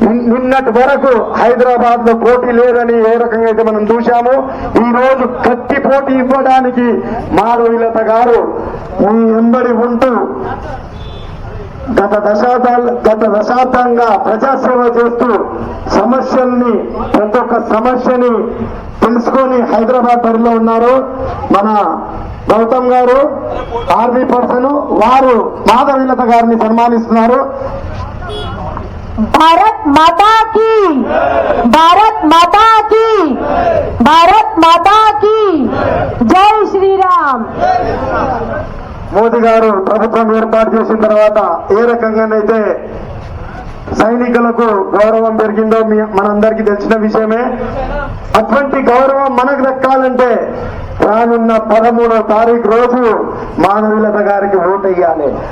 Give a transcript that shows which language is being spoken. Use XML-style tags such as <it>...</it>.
<te>నిన్నటి వరకు హైదరాబాద్ లో పోటీ లేదని ఏ రకంగా అయితే మనం చూశామో, ఈ రోజు గట్టి పోటీ ఇవ్వడానికి మాధవీలత గారు మీ వెంబడి ఉంటూ గత దశాబ్దంగా ప్రజాసేవ చేస్తూ సమస్యల్ని ప్రతి ఒక్క సమస్యని తెలుసుకొని హైదరాబాద్ బరిలో ఉన్నారు. మన గౌతమ్ గారు ఆర్మీ పర్సన్, వారు మాధవీలత గారిని సన్మానిస్తున్నారు.</te> <hi>भारत माता की, भारत माता की, भारत माता की जय श्री राम.</hi> <te>మోదీ గారు ప్రభుత్వం ఏర్పాటు చేసిన తర్వాత ఏ రకంగానైతే సైనికులకు గౌరవం పెరిగిందో మనందరికీ తెలిసిన విషయమే. అటువంటి గౌరవం మనకు దక్కాలంటే రానున్న 13వ తారీఖు రోజు మాధవీలత గారికి ఓటెయ్యాలి.</te>